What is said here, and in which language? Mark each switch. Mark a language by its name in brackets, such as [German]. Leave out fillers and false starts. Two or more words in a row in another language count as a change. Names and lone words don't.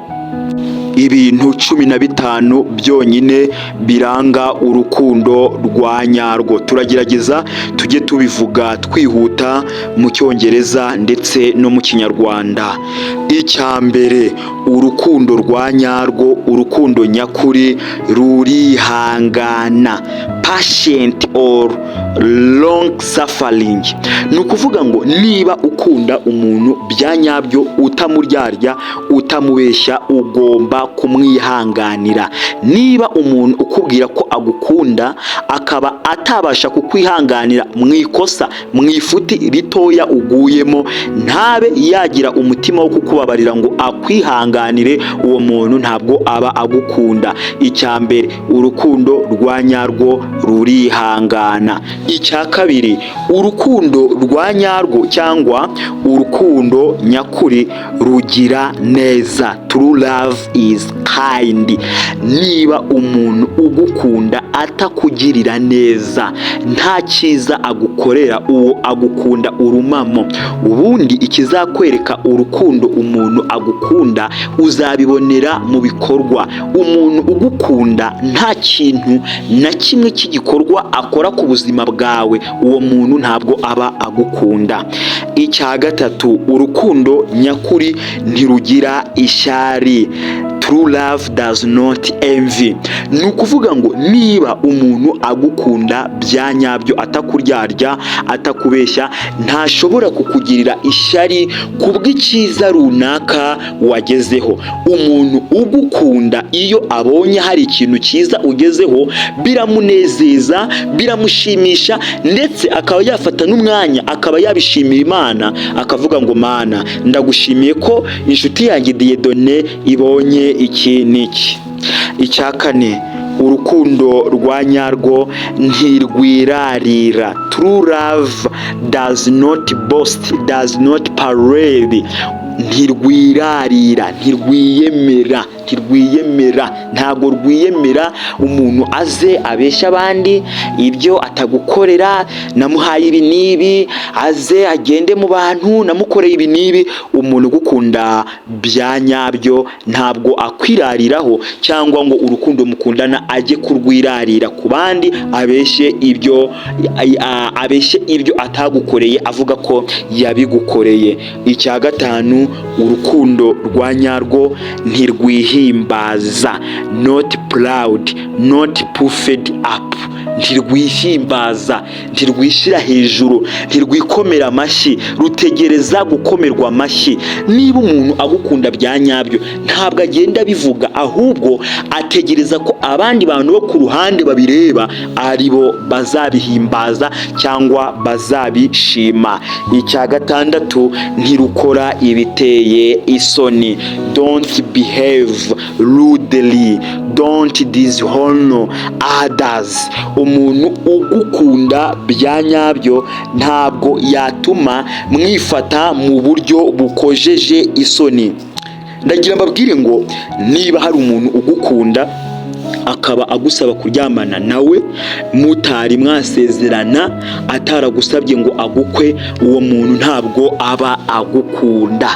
[Kinyarwanda] Ibintu 15 byonyine biranga urukundo rwa nyarwo. Turagerageza tujye tubivuga twihuta mu Cyongereza ndetse no mu Kinyarwanda. Icyambere, urukundo rwa nyarwo, urukundo nyakuri rurihangana, [English] patient or long suffering. [Kinyarwanda] Ni ukuvuga ngo niba ukunda umuntu bya nyabyo, utamuryarya, utamubeshya, ugomba kumwihanganira. Niba umuntu ukubwira ko agukunda akaba atabasha kukwihanganira mu ikosa, mu ifuti ritoya uguyemo, ntabe yagira umutima wo kukubabarira ngo akwihanganire, uwo muntu ntabwo aba agukunda. Icyambere, urukundo rwa nyarwo rurihangana. Icya kabiri, urukundo rwa nyarwo cyangwa urukundo nyakuri rugira neza. [English] True love is kind. [Kinyarwanda] Niba umuntu ugukunda atakugirira neza, nta cyiza agukorera, uwo agukunda urumamo. Ubundi ikizakwereka urukundo umuntu agukunda uzabibonera mu bikorwa. Umuntu ugukunda nta kintu na kimwe cy'igikorwa akora ku buzima bwawe, uwo muntu ntabwo aba agukunda. Icya gatatu, urukundo nyakuri ntirugira ishyari. [English] True love does not envy. [Kinyarwanda] Ni ukuvuga ngo niba umuntu agukunda bya nyabyo, atakuryarya, atakubeshya, ntashobora kukugirira ishyari kubw'icyiza runaka wagezeho. Umuntu ugukunda iyo abonye hari ikintu cyiza ugezeho, biramunezeza, biramushimisha, ndetse akaba yafata n'umwanya akaba yabishimira Imana, akavuga ngo Mana, ndagushimiye ko inshuti yanjye Dieudonné ibonye iki n'iki. Icya kane, urukundo rwa nyarwo ntirwirarira. [English] True love does not boast, does not parade. [Kinyarwanda] Ntirwirarira, ntirwiyemera, ntabwo rwiyemera. Umuntu aze abeshya abandi ibyo atagukorera, namuhaye ibi n'ibi, aze agende mu bantu, namukoreye ibi n'ibi. Umuntu ugukunda bya nyabyo ntabwo akwirariraho, cyangwa ngo urukundo mukundana ajye kurwirarira ku bandi, abeshye ibyo atagukoreye avuga ko yabigukoreye. Icya gatanu, urukundo rwa nyarwo ntirwihimbaza. [English] Not proud, not puffed up. [Kinyarwanda] Ntirwihimbaza, ntirwishyira hejuru, ntirwikomera amashyi, rutegereza gukomerwa amashyi. Niba umuntu agukunda bya nyabyo, ntabwo agenda bivuga, ahubwo ategereza ko abandi bantu bo ku ruhande babireba aribo bazabihimbaza cyangwa bazabishima. Icya gatandatu, ntirukora ibiteye isoni. [English] Don't behave rudely, don't dishonor others. [Kinyarwanda] Umuntu ugukunda bya nyabyo ntabwo yatuma mwifata mu buryo bukojeje isoni. Ndagira mbabwire ngo niba hari umuntu ugukunda akaba agusaba kuryamana nawe mutari mwasezerana, ataragusabye ngo agukwe, uwo muntu ntabwo aba agukunda.